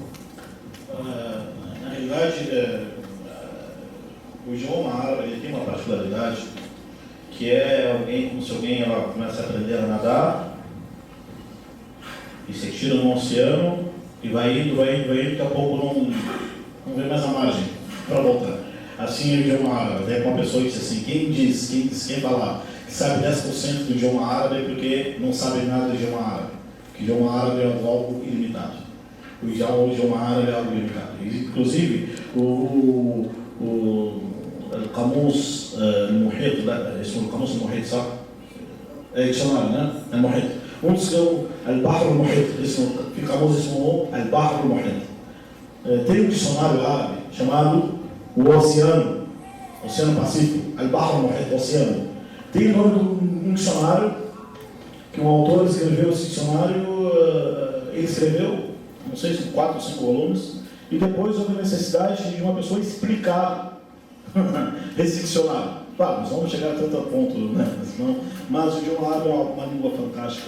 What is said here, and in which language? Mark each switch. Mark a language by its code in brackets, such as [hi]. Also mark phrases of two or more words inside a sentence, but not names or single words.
[pt] Na realidade, o idioma árabe ele tem uma particularidade que é alguém, como se alguém ela começa a aprender a nadar e se tira no oceano e vai indo, daqui a pouco não vê mais a margem para voltar. Assim é o idioma árabe. É uma pessoa que diz assim, quem falar que sabe 10% do idioma árabe é porque não sabe nada do idioma árabe. Porque o idioma árabe é algo ilimitado. O idioma árabe é algo ilimitado. Inclusive, o [ar] القاموس المحيط لا اسمه القاموس المحيط صح؟ ايه المحيط اسمه البحر المحيط اسمه في قاموس اسمه البحر المحيط. [pt] Tem um dicionário árabe chamado o Oceano Pacífico, [ar] البحر المحيط, [pt] oceano. Tem o nome de um dicionário que um autor escreveu. Esse dicionário ele escreveu, não sei se 4 ou 5 volumes, e depois houve a necessidade de uma pessoa explicar esse dicionário. Claro, nós vamos chegar a tanto ponto, né? Mas o idioma árabe é uma língua fantástica.